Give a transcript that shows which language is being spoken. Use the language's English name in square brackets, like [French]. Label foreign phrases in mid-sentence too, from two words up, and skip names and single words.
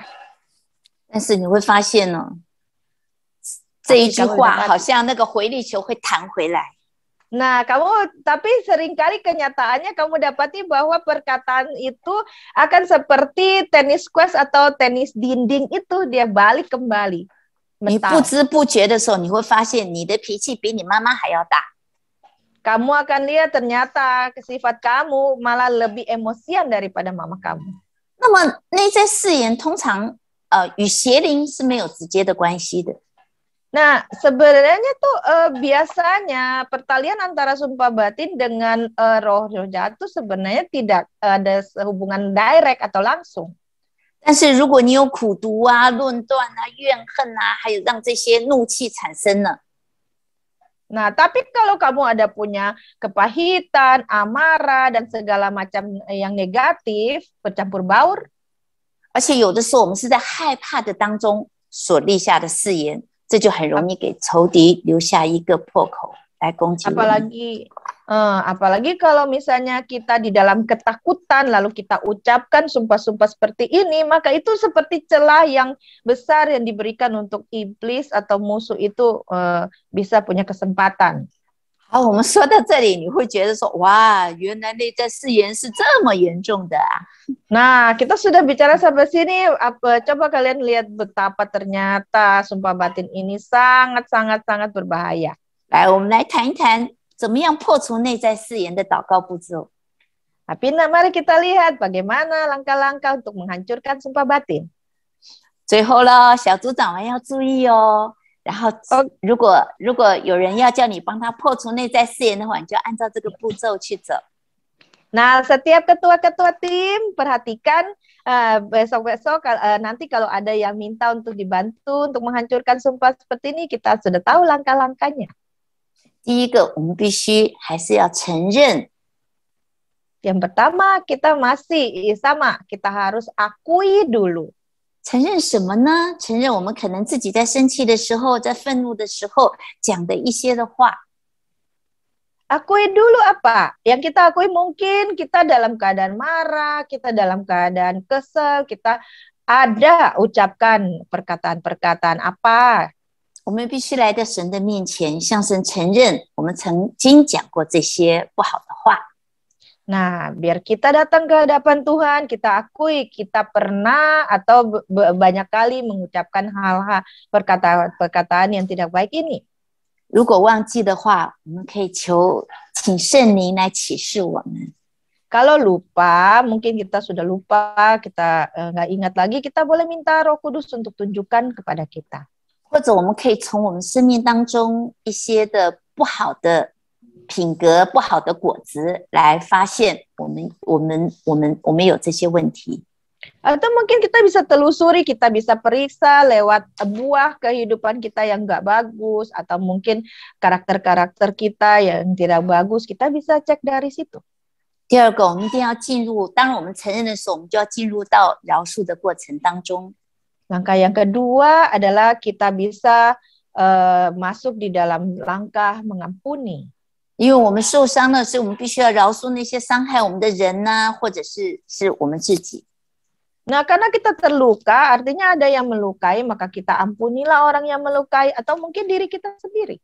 [Chinese] 但是你会发现呢，这一句话好像那个回力球会弹回来。 [Indonesian] Nah, tapi seringkali kenyataannya kamu dapati bahwa perkataan itu akan seperti tenis quest atau tenis dinding itu, dia balik kembali. [Chinese] 你不知不觉的时候，你会发现你的脾气比你妈妈还要大。 [Indonesian] Kamu akan lihat ternyata sifat kamu malah lebih emosian daripada mama kamu. [Chinese] 那么内在誓言通常与邪灵是没有直接的关系的。 [Indonesian] Nah, sebenarnya tuh biasanya pertalian antara sumpah batin dengan roh jahat itu sebenarnya tidak ada hubungan direct atau langsung. [Chinese] 但是如果你有苦毒啊、论断啊、怨恨啊，还有让这些怒气产生了， [Indonesian] Nah, tapi kalau kamu ada punya kepahitan, amarah, dan segala macam yang negatif, bercampur baur. [Chinese] 而且有的时候我们是在害怕的当中所立下的誓言，这就很容易给仇敌留下一个破口来攻击我们。 [Indonesian] Apalagi kalau misalnya kita di dalam ketakutan lalu kita ucapkan sumpah-sumpah seperti ini, maka itu seperti celah yang besar yang diberikan untuk iblis atau musuh itu bisa punya kesempatan. [Chinese] 好，我们说到这里，你会觉得说，哇，原来内在誓言是这么严重的啊！ [Indonesian] Nah, kita sudah bicara sampai sini. Coba kalian lihat betapa ternyata sumpah batin ini sangat berbahaya. [Chinese] 来，我们来谈一谈怎么样破除内在誓言的祷告步骤。 [Indonesian] Tapi mari kita lihat bagaimana langkah-langkah untuk menghancurkan sumpah batin. [Chinese] 最后了，小组长们要注意哦。然后，如果有人要叫你帮他破除内在誓言的话，你就按照这个步骤去走。 [Indonesian] Nah, setiap ketua-ketua tim perhatikan besok-besok nanti kalau ada yang minta untuk dibantu untuk menghancurkan sumpah seperti ini, kita sudah tahu langkah-langkahnya. [Chinese] 第一个，我们必须还是要承认。 [Indonesian] Yang pertama, kita masih sama, kita harus akui dulu. [Chinese] 承认什么呢？承认我们可能自己在生气的时候，在愤怒的时候讲的一些的话。 [Indonesian] Akui dulu apa? Yang kita akui mungkin kita dalam keadaan marah, kita dalam keadaan kesel, kita ada ucapkan perkataan-perkataan apa. [Chinese] 我们必须来到神的面前，向神承认我们曾经讲过这些不好的话。 [Indonesian] Nah, biar kita datang ke hadapan Tuhan, kita akui kita pernah atau banyak kali mengucapkan hal-hal perkataan yang tidak baik ini. [Chinese] 如果忘记的话，我们可以请圣灵来启示我们。 [Indonesian] Kalau lupa, mungkin kita sudah lupa, kita nggak ingat lagi, kita boleh minta Roh Kudus untuk tunjukkan kepada kita. [Chinese] 或者我们可以从我们生命当中一些的不好的品格不好的果子来发现我们有这些问题。 [Indonesian] Atau mungkin kita bisa telusuri, kita bisa periksa lewat buah kehidupan kita yang nggak bagus, atau mungkin karakter-karakter kita yang tidak bagus, kita bisa cek dari situ. [Chinese] 第二个，我们一定要进入，当我们承认的时候，我们就要进入到饶恕的过程当中。 [Indonesian] Langkah yang kedua adalah kita bisa masuk di dalam langkah mengampuni. [Chinese] 因为我们受伤了，所以我们必须要饶恕那些伤害我们的人呐，或者是我们自己。 [Indonesian] Nah, karena kita terluka, artinya ada yang melukai, maka kita ampunilah orang yang melukai, atau mungkin diri kita sendiri.